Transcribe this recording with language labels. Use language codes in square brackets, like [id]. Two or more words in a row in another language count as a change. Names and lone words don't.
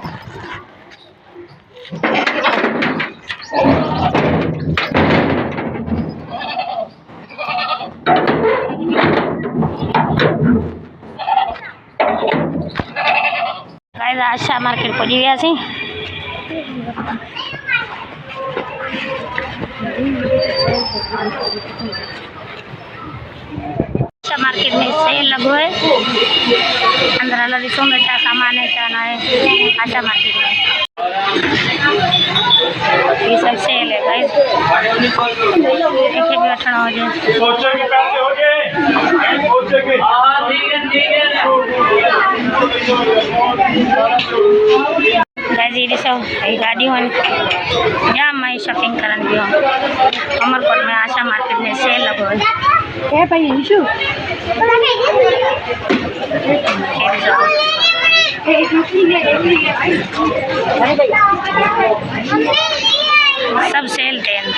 [sd] आशा मार्केट पहुंची वियासीं। आशा मार्केट में सेल लगो है। अंदर हलो ॾिसूं था छा सामान है छा न है आशा मार्केट में। [hi] ये सब सेल है भाई। [sd] भी वठणो हुजे जी ॾिसो ये गाड़ियों जाम माई शॉपिंग करन पियो। अमरकोट में आशा मार्केट में सेल लगो है। सब सेल थे।